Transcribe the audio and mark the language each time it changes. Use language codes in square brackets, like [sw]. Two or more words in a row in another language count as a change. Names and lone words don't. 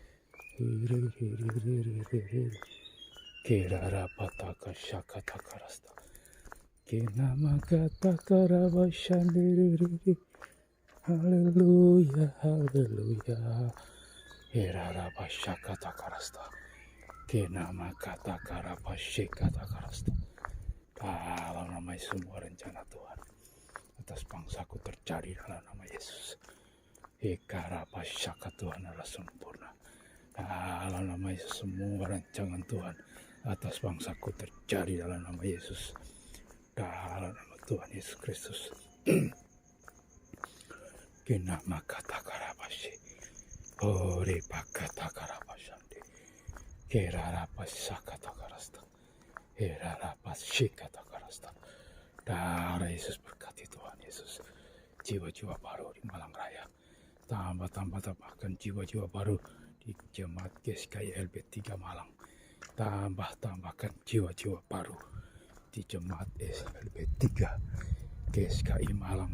[id] Kirarapatakasyakatakarasta. Kinamakatakarabasyandi. Haleluya. Haleluya. Kirarabashakatakarasta. Kinamakatakarabasyakatakarasta. Dalam nama Yesus, semua rencana Tuhan atas bangsaku terjadi dalam nama Yesus. Ikarabashaka Tuhan adalah sempurna. Dalam nama Yesus, semua rancangan Tuhan atas bangsaku terjadi dalam nama Yesus. Dalam nama Tuhan Yesus Kristus. Kinamakatakarabashi. Oribakatakarabashandi. Kirarabashakatakarasta. Kirarabashikatakarasta. Darah Yesus berkati Tuhan Yesus. Jiwa-jiwa baru di Malang Raya. Tambahkan jiwa-jiwa baru di Jemaat GSKI LB3 Malang. Tambahkan jiwa-jiwa baru di Jemaat LB3 GSKI Malang.